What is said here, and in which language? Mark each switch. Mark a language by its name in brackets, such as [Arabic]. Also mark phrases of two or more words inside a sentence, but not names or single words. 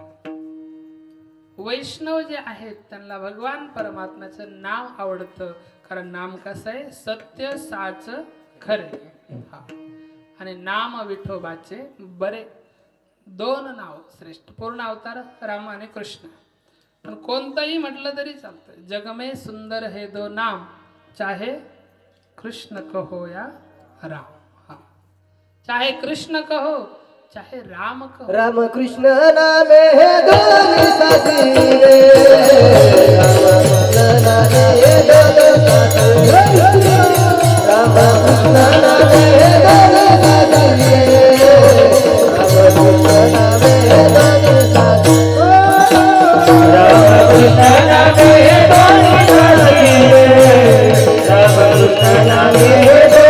[Marathi] वैष्णव जे आहेत त्यांना भगवान परमात्म्याचं नाव आवडतं. कारण नाम कसं आहे? सत्य साच खरे. हा आणि नाम विठोबाचे बरे. दोन नाव श्रेष्ठ. पूर्ण अवतार राम आणि कृष्ण. पण कोणतंही म्हटलं तरी चालतं. [Hindi] जग में सुंदर है दो नाम, चाहे कृष्ण कहो या राम. हा चाहे कृष्ण कहो चाहे राम कहो. [Marathi] राम कृष्ण नामे हे दोन्ही साथी रे. राम कृष्ण नामे हे दोन्ही साथी रे. राम कृष्ण नामे हे दोन्ही साथी रे. राम कृष्ण नामे हे दोन्ही साथी रे. राम कृष्ण नामे हे दोन्ही साथी रे. राम कृष्ण नामे